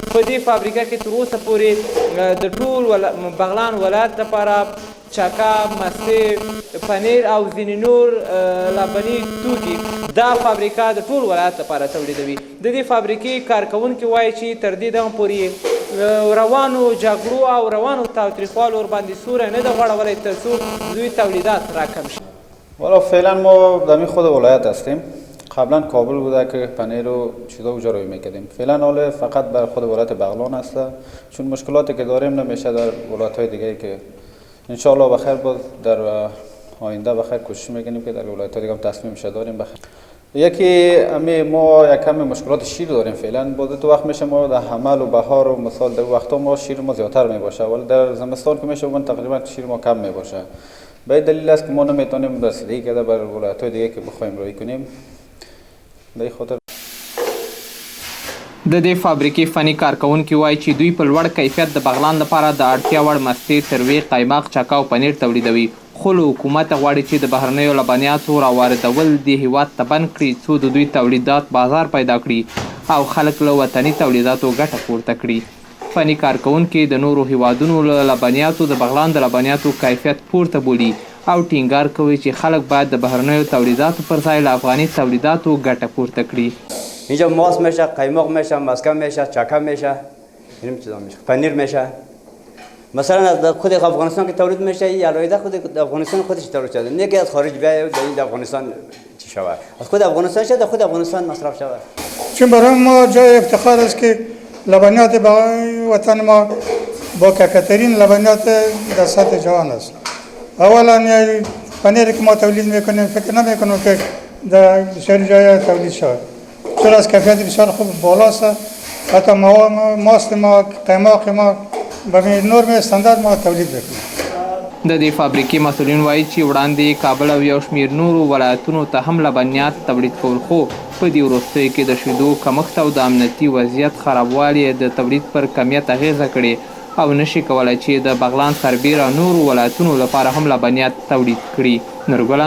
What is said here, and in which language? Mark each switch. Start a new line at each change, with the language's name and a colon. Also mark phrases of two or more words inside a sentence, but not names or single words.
Pashto: په دې فابریکه کې تر اوسه پورې د ټول بغلان ولایت لپاره چکه، مستې، پنیر او ځینې نور لبني توکي دا فابریکه د ټول ولایت لپاره تولیدوي. د دې فابریکې کارکوونکي وایي چې تر دې دمه پورې روانو جګړو او روانو تاوتریخوالو ورباندې سوری نه ده غوړولی تر څو دوی تولیدات راکم شي.
Persian: والا فعلا ما در خود ولایت هستیم. قبلا کابل بوده که پنیر و چیزا اونجا روی میکردیم. فعلا حالا فقط بر خود ولایت بغلان است، چون مشکلاتی که داریم نمیشه در ولایت‌های دیگه که انشاءالله بخیر باز در آینده بخیر کوشش میکنیم که در ولایت‌های دیگه هم تصمیم شه داریم بخیر. یکی ما یک کمی مشکلات شیر داریم فعلا. بعد تو وقت میشه ما در حمل و بهار و مثال در وقتا ما شیر ما زیادتر میباشه، ولی در زمستان که میشه من تقریبا شیر ما کم میباشه. به دلیل است که ما نمیتونیم رسیدگی کرده بر ولایت‌های دیگه که بخوایم روی کنیم. به خاطر
Pashto: د دې فابریکې فني کارکوونکي وایي چې دوی په لوړ کیفیت د بغلان لپاره د اړتیا وړ مستې، تروې، قیماق، چکه او پنیر تولیدوي، خو له حکومته غواړي چې د بهرنیو لبنیاتو راواردول دې هیواد ته بند کړي څو د دوی تولیدات بازار پیدا کړي او خلک له وطني تولیداتو ګټه پورته کړي. فني کارکوونکي د نورو هیوادونو له لبنیاتو د بغلان د لبنیاتو کیفیت پورته بولي او ټینګار کوي چې خلک باید د بهرنیو تولیداتو پر ځای له افغاني تولیداتو ګټه پورته کړي.
Persian: اینجا ماست میشه، قیماق میشه، مسکن میشه، چکه میشه، این چیزا میشه، پنیر میشه. مثلا از خود افغانستان که تولید میشه، یا علایده خود افغانستان خودش تولید شده، نه که از خارج بیاید در این افغانستان چی شود. از خود افغانستان شده، خود افغانستان مصرف شود. چون برای ما جای افتخار است که لبنیات وطن ما با کیفیت‌ترین لبنیات در سطح جهان است. اولا پنیری که ما تولید میکنیم فکر نمیکنم که در بسیاری جای تولید شود، چون از کیفیت بسیار خوب بالاست. حتی ماست ما، قیماق ما به نرم استاندارد ما تولید میکنیم.
Pashto: د دې فابریکې مسؤلین وایي چې وړاندې کابل او یو شمېر نورو ولایتونو ته هم لبنیات تولید کول، خو په دې وروستیو کې د شیدو کمښت او د امنیتي وضعیت خرابوالی د تولید پر کمیت اغیزه کړې او نشي کولی چې د بغلان، سربیر او نورو ولایتونو لپاره هم لبنیات تولید کړي.